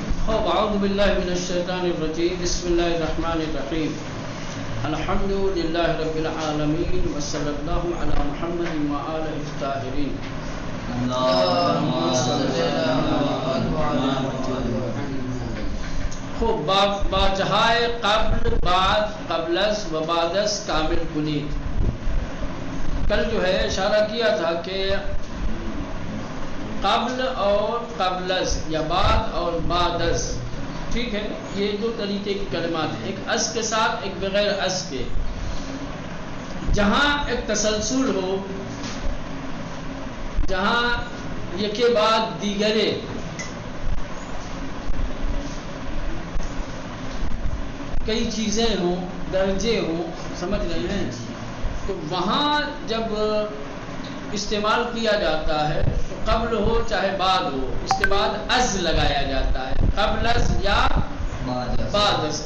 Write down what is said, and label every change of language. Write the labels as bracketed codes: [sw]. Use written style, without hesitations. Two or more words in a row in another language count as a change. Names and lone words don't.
[ar] اعوذ باللہ من الشیطان الرجیم بسم اللہ الرحمن الرحیم الحمد للہ رب العالمین وصلی اللہ علی محمد وآلہ الطاہرین [fa] خوب باجہائے قبل بعد قبلس و بعدس کامل کنید. [ur] کل جو ہے اشارہ کیا تھا کہ قبل اور قبلس یا بعد اور بعدس، ٹھیک ہے، یہ دو طریقے کی کلمات ہیں، ایک اس کے ساتھ ایک بغیر اس کے. جہاں ایک تسلسل ہو، جہاں یکے بعد دیگرے کئی چیزیں ہوں، درجے ہوں، سمجھ رہے ہیں، تو وہاں جب استعمال کیا جاتا ہے تو قبل ہو چاہے بعد ہو، اس کے بعد از لگایا جاتا ہے، قبلس یا بعدس.